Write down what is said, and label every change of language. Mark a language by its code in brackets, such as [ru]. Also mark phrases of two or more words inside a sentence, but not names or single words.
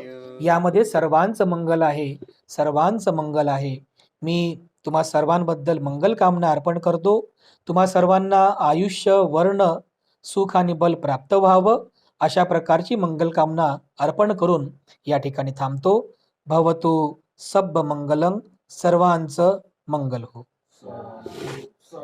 [mr] यामध्ये सर्वांचं मंगल आहे, सर्वांचं मंगल आहे. मी तुम्हा सर्वांबद्दल मंगल कामना अर्पण करतो. तुम्हा सर्वांना आयुष्य, वर्ण, सुख आणि बल प्राप्त व्हावं, अशा प्रकारची मंगल कामना अर्पण करून या ठिकाणी थांबतो. [pi] भवतु सब्ब मंगलं, [mr] सर्वांचं मंगल हो.